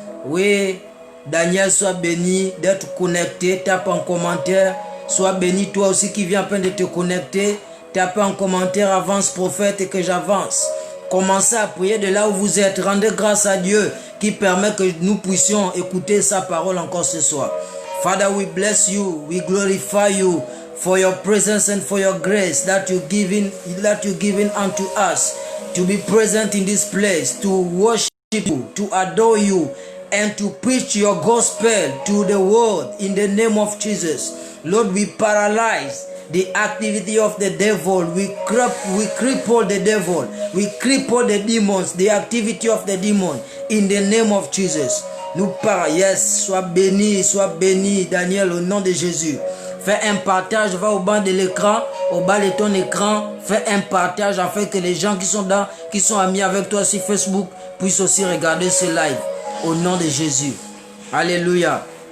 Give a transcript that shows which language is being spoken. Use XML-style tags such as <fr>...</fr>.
<fr>Oui, Daniel, sois béni d'être connecté, tape en commentaire. Sois béni toi aussi qui viens à peine de te connecter. Tape en commentaire, avance prophète et que j'avance. Commencez à prier de là où vous êtes. Rendez grâce à Dieu qui permet que nous puissions écouter sa parole encore ce soir.</fr> <en>Father, we bless you. We glorify you for your presence and for your grace that you're giving unto us to be present in this place, to worship you, to adore you, and to preach your gospel to the world in the name of Jesus. Lord, we paralyze the activity of the devil. We cripple the devil. We cripple the demons, the activity of the demon in the name of Jesus.</en> <fr>Nous parlons, yes, sois béni, Daniel, au nom de Jésus. Fais un partage, va au bas de l'écran, au bas de ton écran, fais un partage afin que les gens qui sont amis avec toi sur Facebook puissent aussi regarder ce live. Au nom de Jésus. Alléluia.</fr>